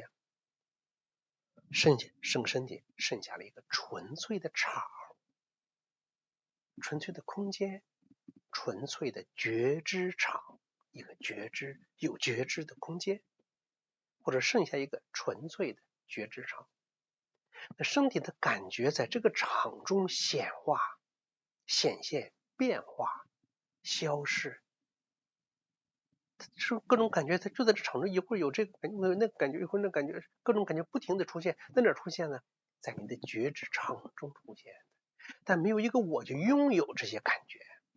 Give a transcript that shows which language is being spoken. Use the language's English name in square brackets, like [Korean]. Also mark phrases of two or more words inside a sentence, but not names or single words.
[Chinese] 身體剩下了一個純粹的场，純粹的空間，纯粹的覺知场，一個有覺知的空間，或者剩下一個純粹的覺知场。那身体的感觉在这個场中显化、顯現、變化、消逝，是各種感覺，它就在這場中，一會兒有這個感覺，那個感覺，一會兒那個感覺，各種感覺不停的出現，在哪兒出現呢？在你的覺知場中出現，但沒有一個我就擁有這些感覺。